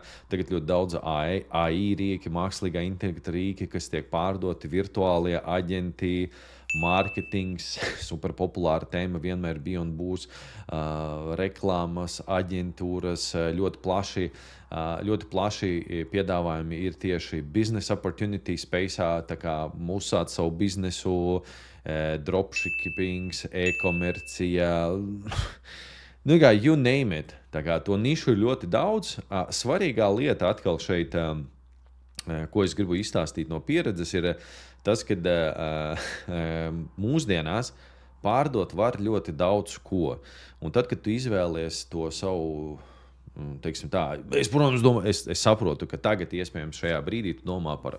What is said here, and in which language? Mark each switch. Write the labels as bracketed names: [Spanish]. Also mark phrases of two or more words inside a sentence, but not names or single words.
[Latvian] Tagad ļoti daudz AI rīki, mākslīgā intelekta rīki, kas tiek pārdoti, virtuālie aģenti, mārketings, super populāra tēma vienmēr bija un būs, reklāmas, aģentūras, ļoti plaši piedāvājumi ir tieši [English] business opportunity [Latvian] spaceā, tā kā uzsākt savu biznesu, dropshippings, e-komercija, [English] you name it. [Latvian] Tā kā to nišu ir ļoti daudz. Svarīgā lieta atkal šeit, ko es gribu izstāstīt no pieredzes, ir tas, ka mūsdienās pārdot var ļoti daudz ko. Un tad, kad tu izvēlies to savu, teiksim tā, es saprotu, ka tagad iespējams šajā brīdī tu domā par